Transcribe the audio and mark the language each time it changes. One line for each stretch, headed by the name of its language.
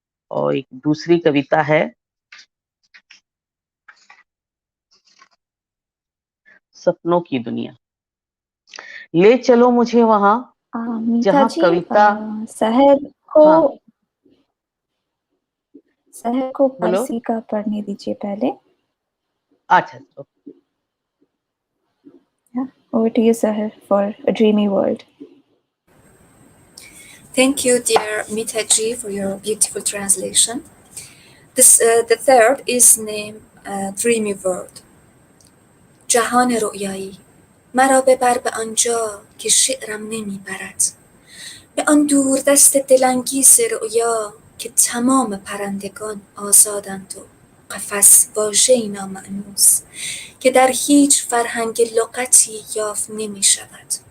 Hindi: और एक दूसरी कविता है सपनों की दुनिया। ले चलो मुझे वहां मीता जहां जी, कविता सहर को हाँ सहर को बोलो। फारसी का पढ़ने दीजिए पहले। अच्छा
English: Yeah. Over to you, Sahar, for a dreamy world. Thank you, dear Mita ji, for your beautiful translation. The third is named Dreamy World.
Persian: جهان رؤیایی مرا ببر به آنجا که شعرم نمیبرد، به آن دور دست دلانگیز رؤیا که تمام پرندگان آزادند و قفس واژه‌ای نامأنوس که در هیچ فرهنگ لغتی یافت نمی‌شود،